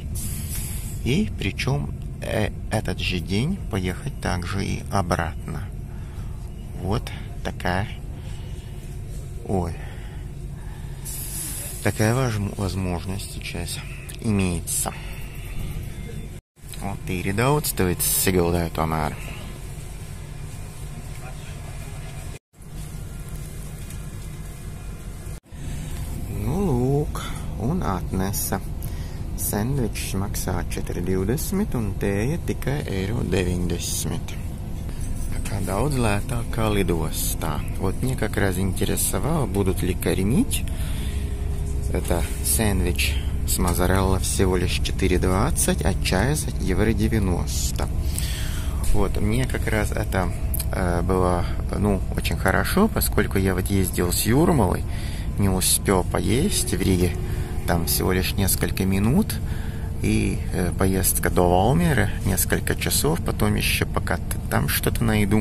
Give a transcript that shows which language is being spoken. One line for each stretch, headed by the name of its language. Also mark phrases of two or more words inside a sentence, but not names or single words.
Russian: И причем этот же день поехать также и обратно. Вот такая... Ой. Такая возможность сейчас. имеется. Вот
Latvian: tīri daudz tev Siguldā tomēr. Nu, lūk, un atnesa. Sendvičs maksā 4,20 un tēja tikai 1,90. Kā daudz лētāk kā lidostā.
Russian: Вот мне как раз интересовало, будут ли кормить. Это сэндвич с моzzarella всего лишь 4,20, а чай за €1,90. Вот, мне как раз это было, очень хорошо, поскольку я вот ездил с Юрмалой, не успел поесть в Риге, там всего лишь несколько минут, и поездка до Валмеры несколько часов, потом еще пока там что-то найду.